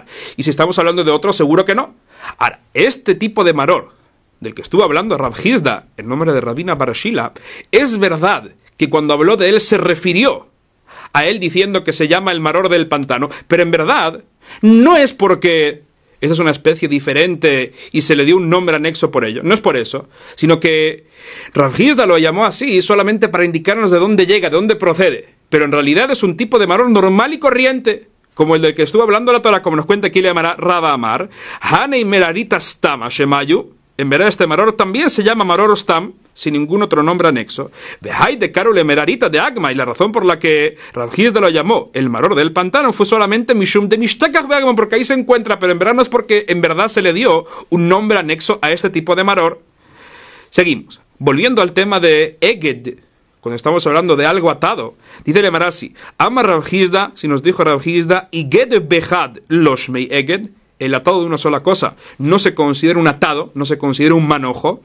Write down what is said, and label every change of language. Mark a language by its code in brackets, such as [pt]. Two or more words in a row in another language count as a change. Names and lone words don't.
[es] Y si estamos hablando de otro, seguro que no. Ahora, este tipo de maror, del que estuvo hablando Rav Hizda, en nombre de Rabina Barashila, es verdad que cuando habló de él se refirió a él diciendo que se llama el maror del pantano, pero en verdad no es porque esa es una especie diferente y se le dio un nombre anexo por ello. No es por eso, sino que Rav Hizda lo llamó así solamente para indicarnos de dónde llega, de dónde procede. Pero en realidad es un tipo de maror normal y corriente, como el del que estuvo hablando la Torah, como nos cuenta aquí le llamará Raba Amar, [arc] הני מרירתא סתמא שמייהו. [es] En verdad este maror también se llama [he] מרור סתם, [es] sin ningún otro nombre anexo. [arc] בהאי דקרו ליה מרירתא דאגמא, [es] y la razón por la que Rav Hizda lo llamó el maror del pantano fue solamente [arc] משום דמשתכח דאגמא, [es] porque ahí se encuentra, pero en verdad no es porque en verdad se le dio un nombre anexo a este tipo de maror. Seguimos. Volviendo al tema de Eged, cuando estamos hablando de algo atado, dice el Marasi, [arc] אמר רב חסדא, [es] si nos dijo Rav Hizda, [arc] איגד בחד לא שמיה איגד, [es] el atado de una sola cosa no se considera un atado, no se considera un manojo.